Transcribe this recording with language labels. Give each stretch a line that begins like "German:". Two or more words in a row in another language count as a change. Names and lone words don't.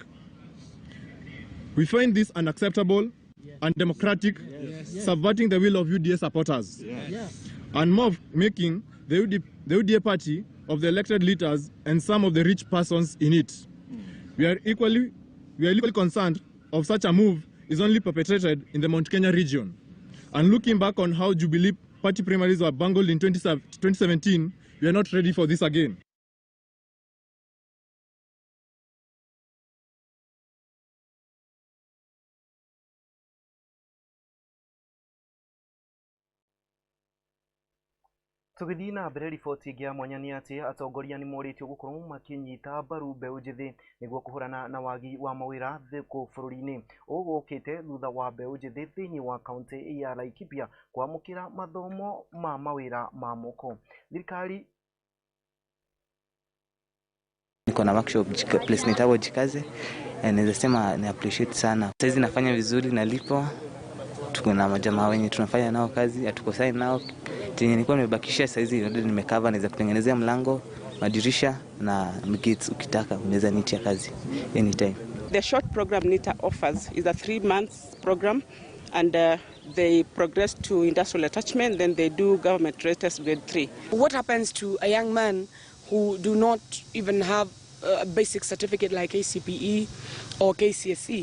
English: We find this unacceptable, undemocratic, subverting the will of UDA supporters, and more making the UDA party of the elected leaders and some of the rich persons in it. We are equally concerned of such a move is only perpetrated in the Mount Kenya region. And looking back on how Jubilee party primaries were bungled in 2017, we are not ready for this again.
Kikuyu: Tũgĩthiĩ na mbere riboti ĩngĩ ya mwanya nĩ atĩ atongoria nĩ morĩtio gũkorwo makĩnyita mbaru mbeũ njĩthĩ nĩguo kũhũrana na wagi wa mawĩra thĩkũ bũrũri-inĩ. Ũũ gũkĩte thutha wa mbeũ njĩthĩ thĩinĩ wa kaunti ya Laikipia kwamũkĩra mathomo ma mawĩra ma moko.
Swahili: Thirikari niko na
English: workshop place
Swahili: nitawo jikaze, naweza sema ni appreciate sana. Sasa nafanya vizuri nalipo. Tuko na majamaa wenye tunafanya nao kazi, hatukosai nao. Chenye nilikuwa nimebakisha sasa hizi ndio nimekava, naweza kutengenezea mlango, madirisha na mkits ukitaka unaweza nitia kazi anytime.
English: The short program NITA offers is a 3-month program, and they progress to industrial attachment, then they do government trade test grade 3. What happens to a young man who do not even have a basic certificate like ACPE or KCSE?